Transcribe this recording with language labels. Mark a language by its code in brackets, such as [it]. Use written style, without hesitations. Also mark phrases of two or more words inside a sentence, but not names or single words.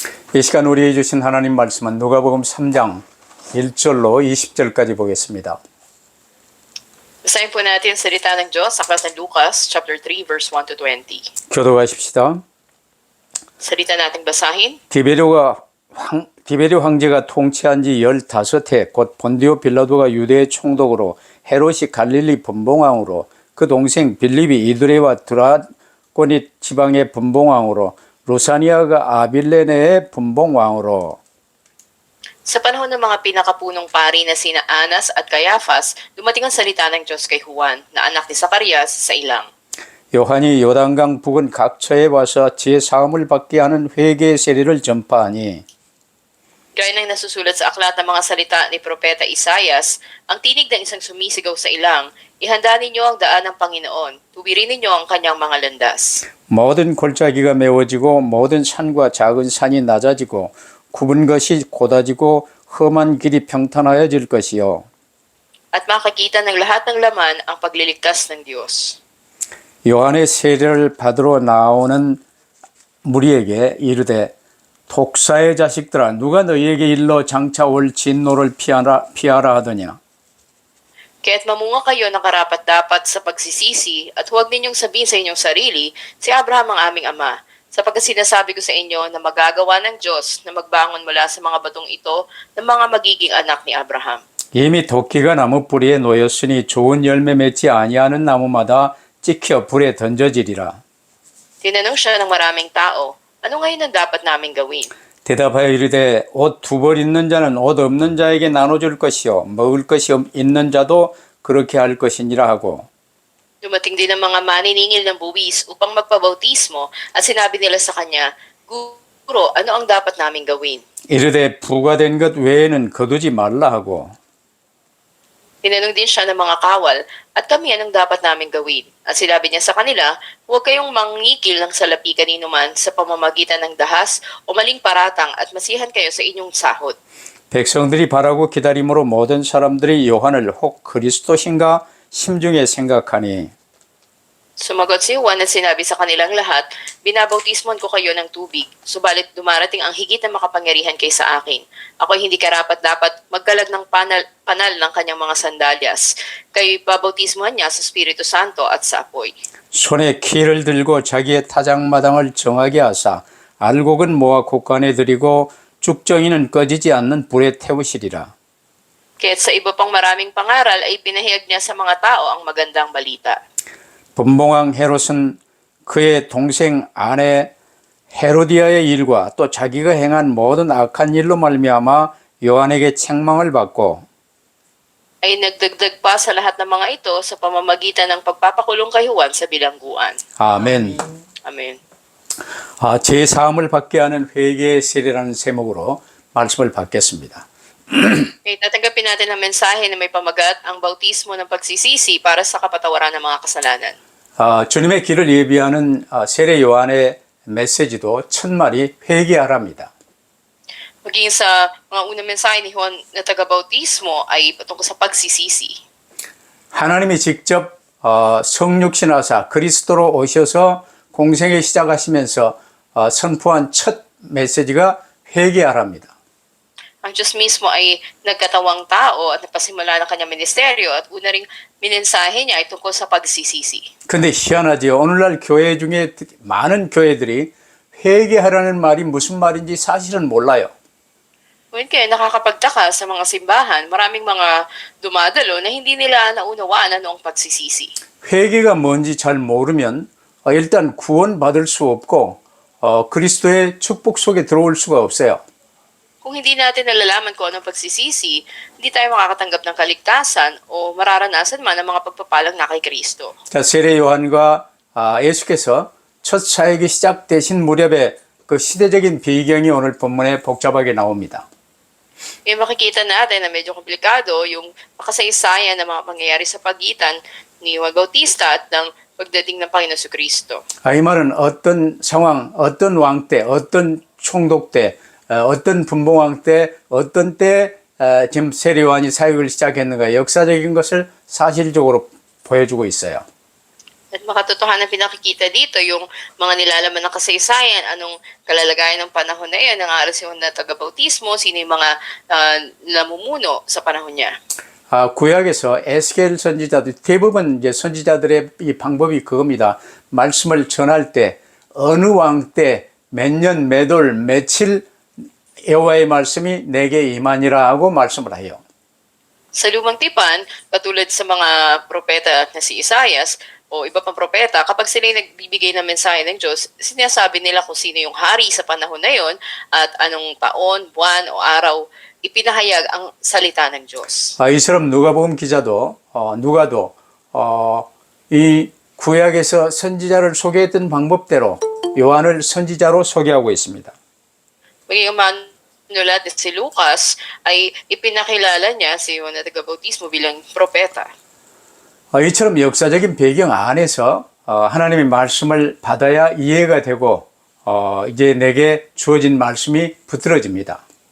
[ko] 이 시간 우리에게 주신 하나님 말씀은 누가복음 3장 1절로 20절까지 보겠습니다. [tl] Basahin po natin ang salita ng Diyos sa aklat ng Lucas, [en] chapter 3, verse 1 to 20. [ko] 교도하십시다. [tl] Salita nating basahin. [ko] 디베리 황제가 통치한 지 15해 곧 본디오 빌라도가 유대의 총독으로 헤롯이 갈릴리 분봉왕으로 그 동생 빌립이 이두레와 드라고니 지방의 분봉왕으로 루사니아가 아빌레네의 분봉왕으로 [tl] Sa panahon ng mga pinakapunong pari na sina Anas at Caiaphas, dumating ang salita ng Diyos kay Juan, na anak ni Zacarias, sa ilang. [ko] 요한이 요단강 북은 각처에 와서 제사함을 받게 하는 회개의 세례를 전파하니 [tl] Gaya ng nasusulat sa aklat ng mga salita ni Propeta Isaias, ang tinig ng isang sumisigaw sa ilang, ihanda ninyo ang daan ng Panginoon, tuwirin ninyo ang kanyang mga landas. [ko] 모든 골짜기가 메워지고 모든 산과 작은 산이 낮아지고 굽은 것이 곧아지고 험한 길이 평탄하여질 것이요. [tl] At makakita ng lahat ng laman ang pagliligtas ng Diyos. [ko] 요한의 세례를 받으러 나오는 무리에게 이르되 독사의 자식들아 누가 너희에게 일러 장차 올 진노를 피하라 하더냐. [tl] Kaya't mamunga kayo ng karapat-dapat sa pagsisisi at huwag ninyong sabihin sa inyong sarili, si Abraham ang aming ama, sapagkat sinasabi ko sa inyo na magagawa ng Diyos na magbangon mula sa mga batong ito ng mga magiging anak ni Abraham. [ko] 이미 도끼가 나무 뿌리에 놓였으니 좋은 열매 맺지 아니하는 나무마다 찍혀 불에 던져지리라. [tl] Tinanong siya ng maraming tao, ano ngayon ang dapat naming gawin? [ko] 대답하여 이르되 옷 두 벌 있는 자는 옷 없는 자에게 나눠줄 것이요 먹을 것이 있는 자도 그렇게 할 것이니라 하고 [tl] Dumating din ang mga maniningil ng buwis upang magpabautismo at sinabi nila sa kanya, Guro, ano ang dapat naming gawin? [ko] 이르되 부과된 것 외에는 거두지 말라 하고 [tl] Tinanong din siya ng mga kawal, at kami anong dapat naming gawin? At sinabi niya sa kanila, huwag kayong mangikil ng salapi kanino man sa pamamagitan ng dahas o maling paratang at masihan kayo sa inyong sahod. [ko] 백성들이 바라고 기다림으로 모든 사람들이 요한을 혹 그리스도신가 심중에 생각하니 [tl] Sumagot si Juan at sinabi sa kanilang lahat, binabautismon ko kayo ng tubig, subalit dumarating ang higit na makapangyarihan kaysa akin. Ako'y hindi karapat-dapat magkalag ng panal ng kanyang mga sandalyas. Kayo'y babautismohan niya sa Espiritu Santo at sa apoy. [ko] 손에 키를 들고 자기의 타작마당을 정하게 하사 알곡은 모아 곡간에 들이고 쭉정이는 꺼지지 않는 불에 태우시리라. [tl] Kaya't sa iba pang maraming pangaral ay pinahayag niya sa mga tao ang magandang balita. [ko] 분봉왕 헤롯은 그의 동생 아내 헤로디아의 일과 또 자기가 행한 모든 악한 일로 말미암아 요한에게 책망을 받고 [tl] Ay nagdagdag pa sa lahat ng mga ito sa pamamagitan ng pagpapakulong kay Juan sa bilangguan. [ko] 아멘. [tl] Amen. [ko] 제 사함을 받게 하는 회개의 세례라는 제목으로 말씀을 받겠습니다. [tl] Okay, tatanggapin natin ang mensahe na may pamagat ang bautismo ng pagsisisi para sa kapatawaran ng mga kasalanan. [ko] 주님의 길을 예비하는 세례 요한의 메시지도 첫말이 회개하랍니다. [tl] Maging sa mga unang mensahe ni Juan na taga-bautismo ay patungkol sa pagsisisi. [ko] 하나님이 직접 성육신하사 그리스도로 오셔서 공생을 시작하시면서 선포한 첫 메시지가 회개하랍니다. [tl] Ang Diyos mismo ay nagkatawang tao at napasimula ng kanyang ministeryo at una ring minensahe niya ay tungkol sa pagsisisi. [ko] 근데 희한하죠. 오늘날 교회 중에 많은 교회들이 회개하라는 말이 무슨 말인지 사실은 몰라요. [tl] Ngunit kaya nakakapagtaka sa mga simbahan, maraming mga dumadalo na hindi nila naunawaan ano ang pagsisisi. [ko] 회개가 뭔지 잘 모르면 일단 구원받을 수 없고 그리스도의 축복 속에 들어올 수가 없어요. [tl] Kung hindi natin nalalaman kung anong pagsisisi, hindi tayo makakatanggap ng kaligtasan o mararanasan man ang mga pagpapalang na kay Kristo. [ko] 자, 세례 요한과 예수께서 첫 사역이 시작되신 무렵에 그 시대적인 배경이 오늘 본문에 복잡하게 나옵니다. [tl] Yung makikita natin na medyo komplikado yung makasaysayan ng mga pangyayari sa pagitan ni Juan Bautista at ng pagdating ng Panginoon sa Kristo. [ko] 이 말은 어떤 상황, 어떤 왕 때, 어떤 총독 때, 어떤 분봉왕 때, 어떤 때 지금 세례 요한이 사역을 시작했는가 역사적인 것을 사실적으로 보여주고 있어요. [tl] At makatotohanan pinakikita dito yung mga nilalaman ng kasaysayan, anong kalalagayan ng panahon na yun, ng arasyon na tagabautismo, sino yung mga namumuno sa panahon niya. [ko] 구약에서 에스겔 선지자들 대부분 이제 선지자들의 이 방법이 그겁니다. 말씀을 전할 때 어느 왕 때 몇 년, 몇 월, 며칠 여호와의 말씀이 내게 임하니라 하고 말씀을 해요. [tl] Sa lumang tipan, katulad sa mga propeta na si Isaias o iba pang propeta, kapag sila nagbibigay ng mensahe ng Diyos, sinasabi nila kung sino yung hari sa panahon na yon at anong taon, buwan o araw ipinahayag ang salita ng Diyos. [ko] 이처럼 누가복음 기자도 누가도 이 구약에서 선지자를 소개했던 방법대로 요한을 선지자로 소개하고 있습니다. [tl] Maging manulat si Lucas ay ipinakilala niya si Juan na tagabautismo bilang propeta. [ko] 이처럼 역사적인 배경 안에서 하나님의 말씀을 받아야 이해가 되고 이제 내게 주어진 말씀이 붙들어집니다.